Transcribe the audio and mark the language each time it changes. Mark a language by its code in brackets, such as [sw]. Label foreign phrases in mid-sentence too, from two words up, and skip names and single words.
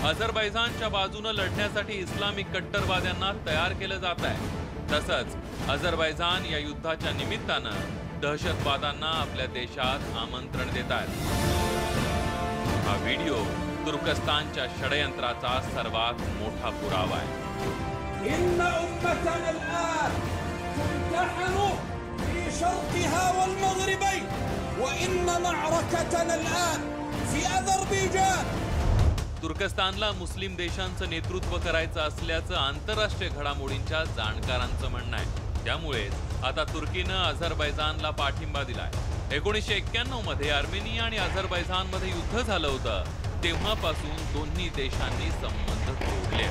[mr] अझरबैजानच्या बाजूने लढण्यासाठी इस्लामिक कट्टरवाद्यांना तयार केलं जात आहे. तसंच अझरबैजान या युद्धाच्या निमित्तानं दहशतवादांना आपल्या देशात आमंत्रण देत आहेत. हा व्हिडिओ तुर्कस्तानच्या षडयंत्राचा सर्वात मोठा पुरावा आहे. [ar] شرقها والمغربين وإن معركتنا الآن في أذربيجان. [mr] तुर्कस्तानला मुस्लिम देशांचं नेतृत्व करायचं असल्याचं आंतरराष्ट्रीय घडामोडींच्या जाणकारांचं म्हणणं आहे. त्यामुळे आता तुर्कीनं अझरबैजानला पाठिंबा दिलाय. 1991 मध्ये अर्मेनिया आणि अझरबैजानमध्ये युद्ध झालं होतं. तेव्हापासून दोन्ही देशांनी संबंध तोडले.